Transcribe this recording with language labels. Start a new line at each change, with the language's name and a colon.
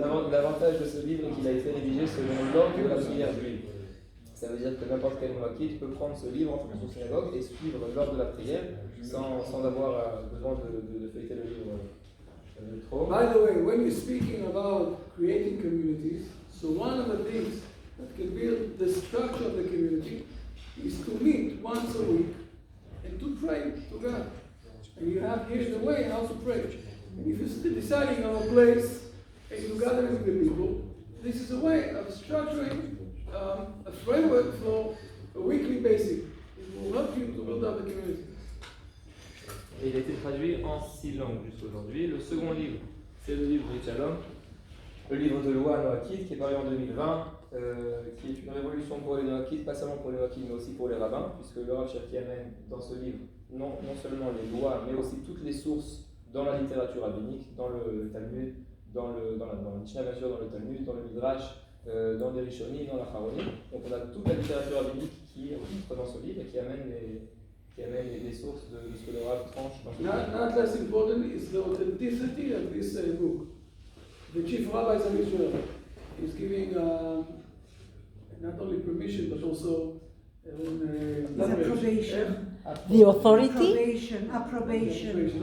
French: L'avantage de ce livre est qu'il a été rédigé selon l'ordre de la prière juive. Ça veut dire que n'importe quel Noachide peut prendre ce livre en son synagogue et suivre l'ordre de la prière sans avoir besoin de feuilleter le livre trop.
English: By the way, when you're speaking about creating communities, so one of the things that can build the structure of the community is to meet once a week and to pray to God. And you have here the way how to pray. And if you're deciding on a place and you're gathering with the people, this is a way of structuring a framework for a weekly basis. It will help you to build up the community.
French: Et il a été traduit en 6 langues jusqu'aujourd'hui. Le second livre, c'est le livre Brit Shalom, le livre de loi Noachide qui est paru en 2020. qui est une révolution pour les Noachides, pas seulement pour les Noachides, mais aussi pour les rabbins, puisque le Rav Cherki amène dans ce livre non seulement les lois, mais aussi toutes les sources dans la littérature rabbinique, dans le Talmud, dans la Mishnah, bien sûr, dans le Talmud, dans le Midrash, dans les Rishonim, dans la Charonim. Donc on a toute la littérature rabbinique qui est dans ce livre et qui amène les sources de ce que le Rav tranche dans ce livre.
English: Not less important is the authenticity of this book. The chief rabbis of Israel is giving not only permission but also Approbation. The authority? Approbation.